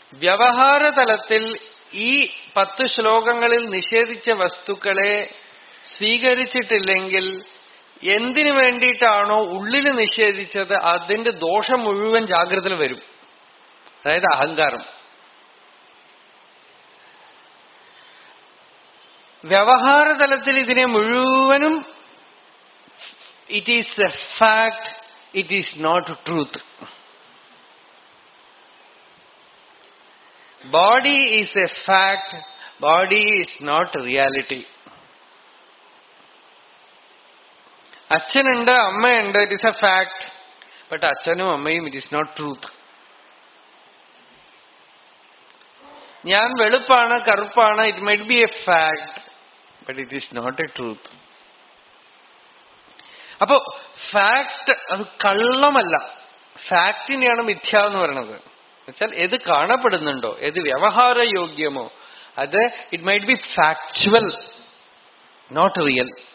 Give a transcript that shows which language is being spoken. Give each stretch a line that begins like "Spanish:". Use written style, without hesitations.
Malayalam: വ്യവഹാരതലത്തിൽ ഈ 10 ശ്ലോകങ്ങളിൽ നിഷേധിച്ച വസ്തുക്കളെ സ്വീകരിച്ചിട്ടില്ലെങ്കിൽ എന്തിനു വേണ്ടിയിട്ടാണോ ഉള്ളിൽ നിഷേധിച്ചത് അതിന്റെ ദോഷം മുഴുവൻ ജാഗ്രതയിൽ വരും. അതായത് അഹങ്കാരം. വ്യവഹാരതലത്തിൽ ഇതിനെ മുഴുവനും
English: It is a fact, it is not truth. Body is a fact, body is not reality.
Malayalam: അച്ഛനുണ്ട്, അമ്മയുണ്ട്,
English: it is a fact, but
Malayalam: അച്ഛനും അമ്മയും
English: it is not truth.
Malayalam: ഞാൻ വെളുപ്പാണ്, കറുപ്പാണ്,
English: it might be a fact, but it is not a truth.
Malayalam: അപ്പോ fact അത് കള്ളമല്ല, ഫാക്ടിനെയാണ് മിഥ്യ എന്ന് പറയുന്നത്. എന്നുവെച്ചാൽ ഏത് കാണപ്പെടുന്നുണ്ടോ, ഏത് വ്യവഹാരയോഗ്യമോ അത്
English: It might be factual, not real.